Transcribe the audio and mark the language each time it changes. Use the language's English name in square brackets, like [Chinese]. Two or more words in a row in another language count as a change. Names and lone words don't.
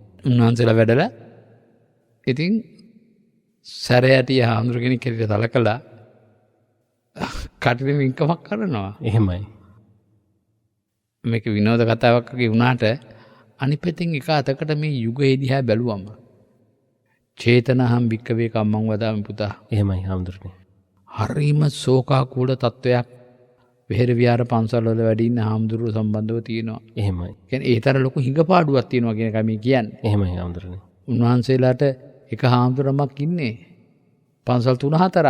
[Sinhala] උන්වහන්සේලා වැඩලා ඉතින් සැරයටිය හාමුදුරු කෙනෙක් හැටියට සලකලා කටින පින්කමක් කරනවා. එහෙමයි. මේක විනෝද කතාවක් වගේ වුණාට අනිත් පැත්තෙන් එක අතකට මේ යුගයේ දිහා බැලුවම [Pali] චේතනහම් භික්කවේ කම්මං වදාමි [Sinhala] පුතා. එහෙමයි හාමුදුරනේ. හරිම ශෝකාකූල තත්වයක් වෙහෙර විහාර පන්සල් වල වැඩ ඉන්න හාමුදුරුවෝ සම්බන්ධව තියෙනවා. එහෙමයි. කියන්නේ ඒතර ලොකු හිඟපාඩුවක් තියෙනවා කියන එක මේ කියන්නේ. එහෙමයි හාමුදුරනේ. උන්වහන්සේලාට එක හාමුදුරමක් ඉන්නේ පන්සල් 3-4ක්.